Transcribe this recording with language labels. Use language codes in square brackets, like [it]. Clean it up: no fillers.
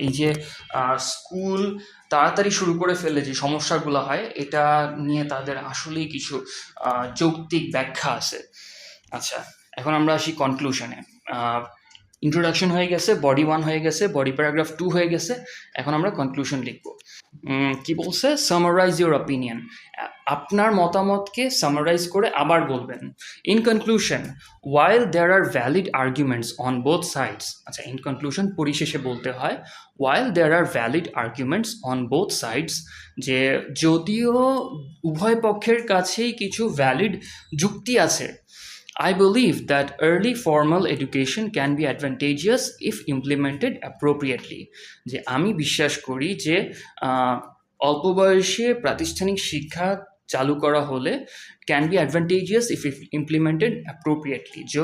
[bn] এই যে স্কুল তাড়াতাড়ি শুরু করে ফেললে যে সমস্যাগুলো হয়, এটা নিয়ে তাদের আসলেই কিছু যৌক্তিক ব্যাখ্যা আছে। আচ্ছা, এখন আমরা আসি কনক্লুশনে। ইন্ট্রোডাকশন হয়ে গেছে, বডি 1 হয়ে গেছে, বডি প্যারাগ্রাফ 2 হয়ে গেছে, এখন আমরা কনক্লুশন লিখব। কি বলছে? [en] summarise your opinion, [bn] আপনার মতামতকে সামারাইজ করে আবার বলবেন। [en] in conclusion, while there are valid arguments on both sides, [bn] আচ্ছা ইন কনক্লুশন পরিশেষে বলতে হয় [en] while there are valid arguments on both sides, [bn] যে যদিও উভয় পক্ষের কাছেই কিছু ভ্যালিড যুক্তি আছে, [en] I believe that early formal education can be advantageous if implemented appropriately. [bn] যে আমি বিশ্বাস করি যে অল্প বয়সে প্রাতিষ্ঠানিক শিক্ষা চালু করা হলে [en] Can be advantageous if implemented appropriately.